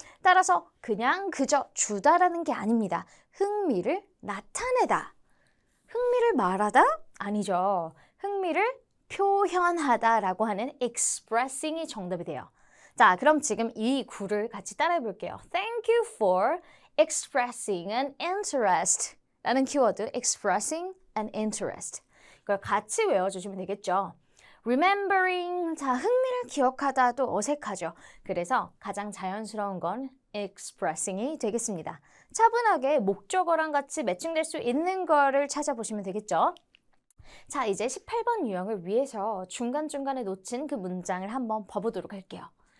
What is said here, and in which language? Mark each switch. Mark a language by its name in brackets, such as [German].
[Korean] 따라서 그냥 그저 주다라는 게 아닙니다. 흥미를 나타내다. 흥미를 말하다? 아니죠. 흥미를 표현하다라고 하는 expressing이 정답이 돼요. 자, 그럼 지금 이 구를 같이 따라해 볼게요. [English] Thank you for expressing an interest [Korean] 라는 키워드 [English] expressing an interest [Korean] 이걸 같이 외워주시면 되겠죠. remembering, 자, 흥미를 기억하다도 어색하죠. 그래서 가장 자연스러운 건 expressing이 되겠습니다. 차분하게 목적어랑 같이 매칭될 수 있는 거를 찾아보시면 되겠죠. 자, 이제 18번 유형을 위해서 중간중간에 놓친 그 문장을 한번 봐보도록 할게요.